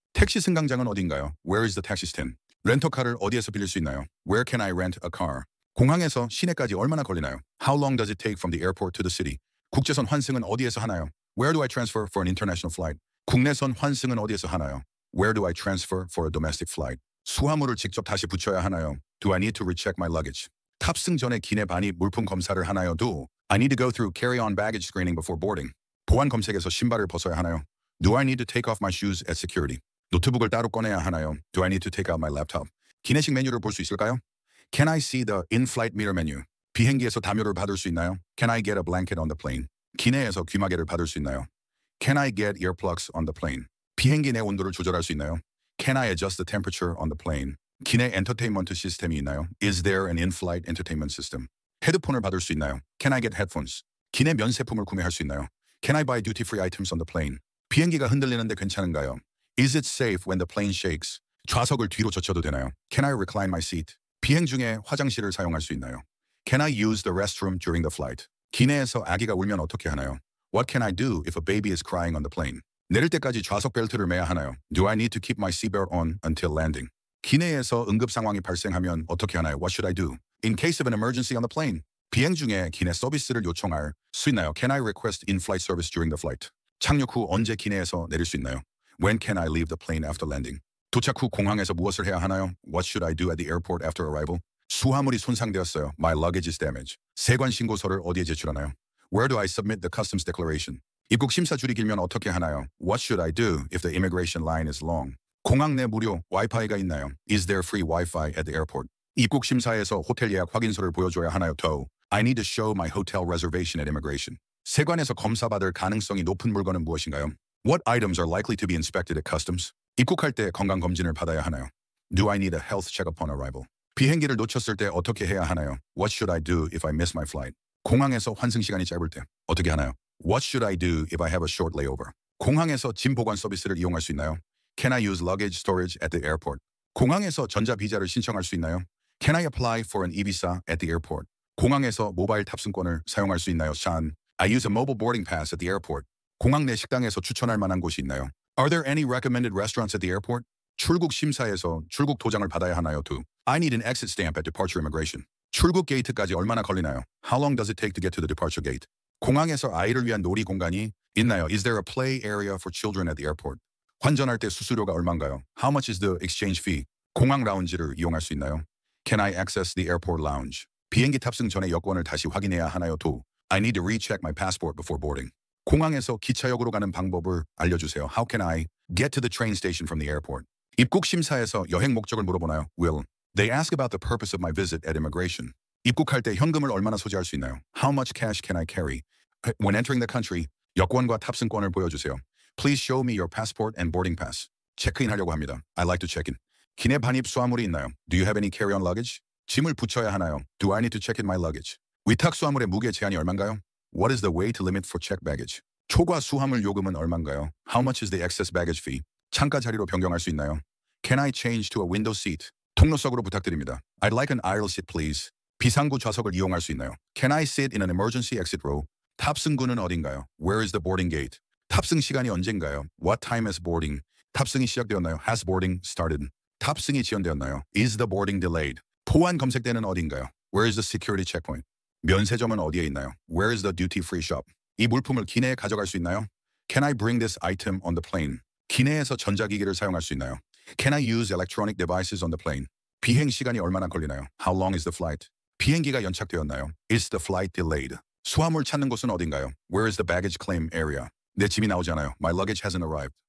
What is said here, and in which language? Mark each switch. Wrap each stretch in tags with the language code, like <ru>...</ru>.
<ko>택시 승강장은 어딘가요?</ko> <en>Where is the taxi stand?</en> <ko>렌터카를 어디에서 빌릴 수 있나요?</ko> <en>Where can I rent a car?</en> <ko>공항에서 시내까지 얼마나 걸리나요?</ko> <en>How long does it take from the airport to the city?</en> <ko>국제선 환승은 어디에서 하나요?</ko> <en>Where do I transfer for an international flight?</en> <ko>국내선 환승은 어디에서 하나요?</ko> <en>Where do I transfer for a domestic flight?</en> <ko>수화물을 직접 다시 붙여야 하나요?</ko> <en>Do I need to recheck my luggage?</en> <ko>탑승 전에 기내 반입 물품 검사를 하나요?</ko> <en>Do I need to go through carry-on baggage screening before boarding?</en> <ko>보안 검색에서 신발을 벗어야 하나요?</ko> <en>Do I need to take off my shoes at security?</en> <ko>노트북을 따로 꺼내야 하나요?</ko> <en>Do I need to take out my laptop?</en> <ko>기내식 메뉴를 볼 수 있을까요?</ko> <en>Can I see the in-flight meter menu?</en> <ko>비행기에서 담요를 받을 수 있나요?</ko> <en>Can I get a blanket on the plane?</en> <ko>기내에서 귀마개를 받을 수 있나요?</ko> <en>Can I get earplugs on the plane?</en> <ko>비행기 내 온도를 조절할 수 있나요?</ko> <en>Can I adjust the temperature on the plane?</en> <ko>기내 엔터테인먼트 시스템이 있나요?</ko> <en>Is there an in-flight entertainment system?</en> <ko>헤드폰을 받을 수 있나요?</ko> <en>Can I get headphones?</en> <ko>기내 면세품을 구매할 수 있나요?</ko> <en>Can I buy duty-free items on the plane?</en> <ko>비행기가 흔들리는데 괜찮은가요?</ko> <en>Is it safe when the plane shakes?</en> <ko>좌석을 뒤로 젖혀도 되나요?</ko> <en>Can I recline my seat?</en> <ko>비행 중에 화장실을 사용할 수 있나요?</ko> <en>Can I use the restroom during the flight?</en> <ko>기내에서 아기가 울면 어떻게 하나요?</ko> <en>What can I do if a baby is crying on the plane?</en> <ko>내릴 때까지 좌석 벨트를 매야 하나요?</ko> <en>Do I need to keep my seatbelt on until landing?</en> <ko>기내에서 응급 상황이 발생하면 어떻게 하나요?</ko> <en>What should I do? In case of an emergency on the plane.</en> <ko>비행 중에 기내 서비스를 요청할 수 있나요?</ko> <en>Can I request in-flight service during the flight?</en> <ko>착륙 후 언제 기내에서 내릴 수 있나요?</ko> <en>When can I leave the plane after landing?</en> <ko>도착 후 공항에서 무엇을 해야 하나요?</ko> <en>What should I do at the airport after arrival?</en> <ko>수화물이 손상되었어요.</ko> <en>My luggage is damaged.</en> <ko>세관 신고서를 어디에 제출하나요?</ko> <en>Where do I submit the customs declaration?</en> <ko>입국 심사 줄이 길면 어떻게 하나요?</ko> <en>What should I do if the immigration line is long?</en> <ko>공항 내 무료 와이파이가 있나요?</ko> <en>Is there free Wi-Fi at the airport?</en> <ko>입국 심사에서 호텔 예약 확인서를 보여줘야 하나요?</ko> <en>To I need to show my hotel reservation at immigration.</en> <ko>세관에서 검사받을 가능성이 높은 물건은 무엇인가요?</ko> <en>What items are likely to be inspected at customs?</en> <ko>입국할 때 건강검진을 받아야 하나요?</ko> <en>Do I need a health check upon arrival?</en> <ko>비행기를 놓쳤을 때 어떻게 해야 하나요?</ko> <en>What should I do if I miss my flight?</en> <ko>공항에서 환승 시간이 짧을 때 어떻게 하나요?</ko> <en>What should I do if I have a short layover?</en> <ko>공항에서 짐 보관 서비스를 이용할 수 있나요?</ko> <en>Can I use luggage storage at the airport?</en> <ko>공항에서 전자비자를 신청할 수 있나요?</ko> <en>Can I apply for an e-visa at the airport?</en> <ko>공항에서 모바일 탑승권을 사용할 수 있나요?</ko> <en>Sean, I use a mobile boarding pass at the airport.</en> <ko>공항 내 식당에서 추천할 만한 곳이 있나요?</ko> <en>Are there any recommended restaurants at the airport?</en> <ko>출국 심사에서 출국 도장을 받아야 하나요?</ko> <en>To I need an exit stamp at departure immigration.</en> <ko>출국 게이트까지 얼마나 걸리나요?</ko> <en>How long does it take to get to the departure gate?</en> <ko>공항에서 아이를 위한 놀이 공간이 있나요?</ko> <en>Is there a play area for children at the airport?</en> <ko>환전할 때 수수료가 얼마인가요?</ko> <en>How much is the exchange fee?</en> <ko>공항 라운지를 이용할 수 있나요?</ko> <en>Can I access the airport lounge?</en> <ko>비행기 탑승 전에 여권을 다시 확인해야 하나요?</ko> <en>Do I need to recheck my passport before boarding?</en> <ko>공항에서 기차역으로 가는 방법을 알려주세요.</ko> <en>How can I get to the train station from the airport?</en> <ko>입국 심사에서 여행 목적을 물어보나요?</ko> <en>Will they ask about the purpose of my visit at immigration?</en> <ko>입국할 때 현금을 얼마나 소지할 수 있나요?</ko> <en>How much cash can I carry? When entering the country,</en> <ko>여권과 탑승권을 보여주세요.</ko> <en>Please show me your passport and boarding pass.</en> <ko>체크인하려고 합니다.</ko> <en>I like to check in.</en> <ko>기내 반입 수화물이 있나요?</ko> <en>Do you have any carry-on luggage?</en> <ko>짐을 붙여야 하나요?</ko> <en>Do I need to check in my luggage?</en> <ko>위탁 수화물의 무게 제한이 얼마인가요?</ko> <en>What is the weight limit for checked baggage?</en> <ko>초과 수화물 요금은 얼마인가요?</ko> <en>How much is the excess baggage fee?</en> <ko>창가 자리로 변경할 수 있나요?</ko> <en>Can I change to a window seat?</en> <ko>통로석으로 부탁드립니다.</ko> <en>I'd like an aisle seat, please.</en> <ko>비상구 좌석을 이용할 수 있나요?</ko> <en>Can I sit in an emergency exit row?</en> <ko>탑승구는 어딘가요?</ko> <en>Where is the boarding gate?</en> <ko>탑승 시간이 언젠가요?</ko> <en>What time is boarding?</en> <ko>탑승이 시작되었나요?</ko> <en>Has boarding started?</en> <ko>탑승이 지연되었나요?</ko> <en>Is the boarding delayed?</en> <ko>보안 검색대는 어딘가요?</ko> <en>Where is the security checkpoint?</en> <ko>면세점은 어디에 있나요?</ko> <en>Where is the duty-free shop?</en> <ko>이 물품을 기내에 가져갈 수 있나요?</ko> <en>Can I bring this item on the plane?</en> <ko>기내에서 전자기기를 사용할 수 있나요?</ko> <en>Can I use electronic devices on the plane?</en> <ko>비행 시간이 얼마나 걸리나요?</ko> <en>How long is the flight?</en> <ko>비행기가 연착되었나요?</ko> <en>Is the flight delayed?</en> <ko>수화물 찾는 곳은 어딘가요?</ko> <en>Where is the baggage claim area?</en> <ko>내 짐이 나오지 않아요.</ko> <en>My luggage hasn't arrived.</en>